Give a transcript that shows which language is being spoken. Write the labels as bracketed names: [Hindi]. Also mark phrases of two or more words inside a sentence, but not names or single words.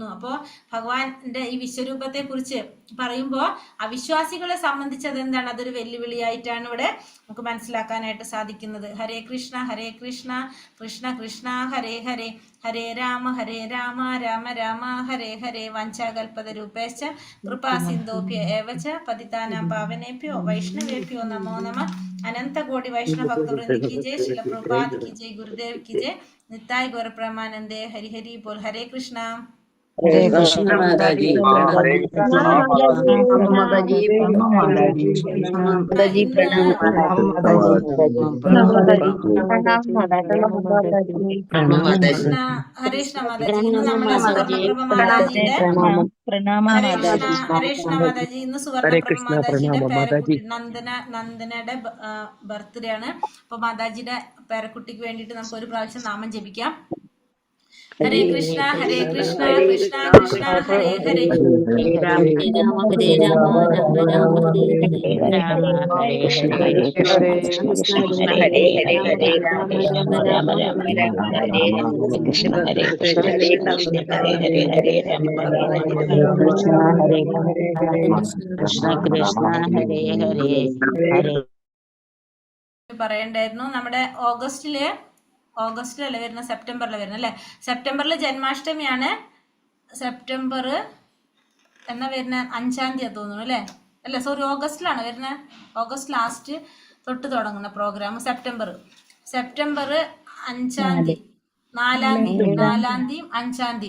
[Malayalam] അപ്പോൾ ഭഗവാന്റെ ഈ വിശ്വരൂപത്തെ കുറിച്ച് പറയുമ്പോൾ അവിശ്വാസികളെ സംബന്ധിച്ചത് എന്താണ്? അതൊരു വെല്ലുവിളിയായിട്ടാണ് ഇവിടെ നമുക്ക് മനസ്സിലാക്കാനായിട്ട് സാധിക്കുന്നത്. [Sanskrit] ഹരേ കൃഷ്ണ കൃഷ്ണ കൃഷ്ണ ഹരേ ഹരേ, ഹരേ രാമ രാമ രാമ ഹരേ ഹരേ. വഞ്ചാകൽപതരൂപേശ്ച കൃപാ സിന്ധോഭ്യ ഏവച പതിതാനാം പാവനേഭ്യോ വൈഷ്ണവേഭ്യോ നമോ നമഃ. [Hindi] अनंतकोटि वैष्णव भक्तवृंद की जय. शिल प्रभुपाद की जय. गुरुदेव की जय. [Bangla] নিতাই গৌর প্রমানন্দে। হরি হরি বোল. [Sanskrit] ഹരേ കൃഷ്ണ. [Bangla] ഹരേ കൃഷ്ണ മാതാജി. ഹരേഷ്ണ മാതാജി. [Malayalam] ഇന്ന് നമ്മുടെ സുവർണപ്രഭ മാതാജിയുടെ ഹരേഷ്ണ മാതാജി ഇന്ന് സുവർണപ്രഭ മാതാജിയുടെ പേരക്കുട്ടി നന്ദനയുടെ ബർത്ത്ഡേ ആണ്. അപ്പൊ മാതാജിയുടെ പേരക്കുട്ടിക്ക് വേണ്ടിയിട്ട് നമുക്ക് ഒരു പ്രാവശ്യം നാമം ജപിക്കാം. [Sanskrit] ഹരേ കൃഷ്ണ കൃഷ്ണ കൃഷ്ണ ഹരേ ഹരേ, ഹരേ രാമ ഹരേ രാമ രാമ രാമ ഹരേ ഹരേ, ഹരേ കൃഷ്ണ കൃഷ്ണ ഹരേ ഹരേ, ഹരേ രാമ രാമ രാമ ഹരേ ഹരേ, കൃഷ്ണ ഹരേ കൃഷ്ണ ഹരേ ഹരേ, ഹരേ രാമ കൃഷ്ണ ഹരേ കൃഷ്ണ കൃഷ്ണ ഹരേ ഹരേ ഹരേ. [Malayalam] പറയണ്ടായിരുന്നു. നമ്മുടെ ഓഗസ്റ്റിലല്ലേ വരുന്ന, സെപ്റ്റംബറിൽ വരുന്നത് അല്ലേ? സെപ്റ്റംബറിൽ ജന്മാഷ്ടമിയാണ്. സെപ്റ്റംബർ എന്നാ വരുന്ന 5-ാം തീയതി തോന്നുന്നു അല്ലേ? അല്ല സോറി, ഓഗസ്റ്റിലാണ് വരുന്നത്. ഓഗസ്റ്റ് ലാസ്റ്റ് തൊട്ട് തുടങ്ങുന്ന പ്രോഗ്രാം സെപ്റ്റംബർ 5-ാം തീയതി, 4-ാം തീയതി, 5-ാം തീയതി.